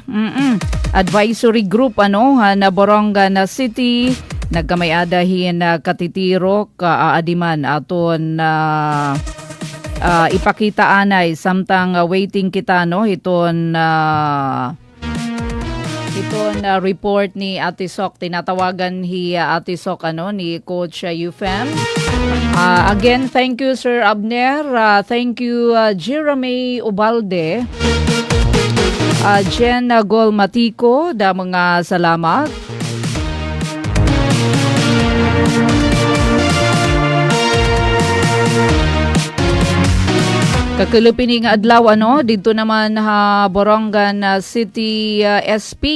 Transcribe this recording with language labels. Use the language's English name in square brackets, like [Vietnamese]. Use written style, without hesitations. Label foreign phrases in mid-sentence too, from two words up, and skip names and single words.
[Waray] Advisory group na Borongan City nagkamayadahin katitirok aadiman aton ipakita anay samtang waiting kita no iton report ni Ate Sok. Tinatawagan Ate Sok ni Coach Eufem. [English] Again, thank you Sir Abner. Thank you Jeremy Ubalde. [Waray] Jen Golmatico, da mga salamat. Kakilupin nga adlaw dito naman Borongan City SP.